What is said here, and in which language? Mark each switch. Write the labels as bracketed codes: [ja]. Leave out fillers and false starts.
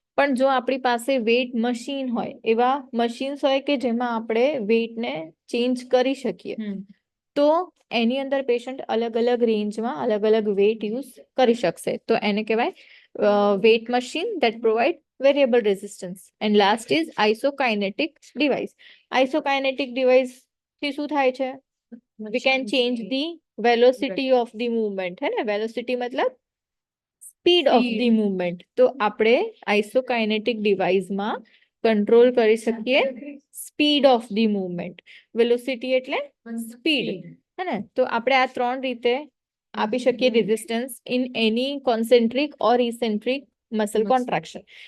[gu] પણ જો આપણી પાસે વેટ મશીન હોય, એવા મશીન્સ હોય કે જેમાં આપણે વેટને ચેન્જ કરી શકીએ, તો એની અંદર પેશન્ટ અલગ અલગ રેન્જમાં અલગ અલગ વેટ યુઝ કરી શકશે. તો એને કહેવાય wet machine [en] that provide variable resistance. And last is isokinetic device. [gu] Isokinetic device થી શું થાય છે? [en] We can change the velocity of the movement, [hi] है ना. [en] velocity मतलब speed of the movement. [gu] તો આપણે isokinetic device માં કંટ્રોલ કરી શકીએ [en] Speed of the movement. [gu] Velocity એટલે સ્પીડ, હે ને. તો આપણે આ 3 રીતે આપી શકીએ resistance in any concentric or ઇસેન્ટ્રિક muscle contraction.